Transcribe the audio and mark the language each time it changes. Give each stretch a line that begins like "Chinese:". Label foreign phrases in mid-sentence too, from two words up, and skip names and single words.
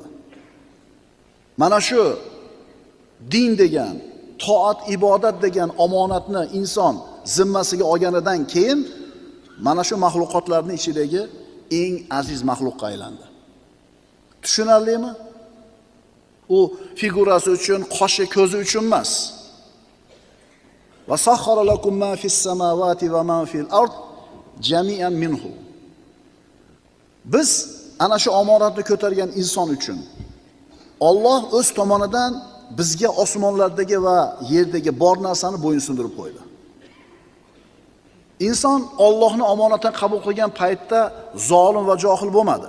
Uzbek: Mana shu din degan, toat, ibodat degan omonatni inson zimmasiga olganidan keyin mana shu maxluqotlarning ichidagi eng aziz maxluqqa aylandi. Tushunarlimi? U figurasi uchun, qoshi, ko'zi uchun emas.
Arabic: وسخر لكم ما في السماوات وما في الأرض جميعا منه.
Uzbek: Biz ana shu omonatni ko'targan inson uchun Alloh o'z tomonidan bizga osmonlardagi va yerdagi bor narsani bo'yinsundirib qo'ydi. Inson Allohning omonatini qabul qilgan paytda zolim va johil bo'lmadi.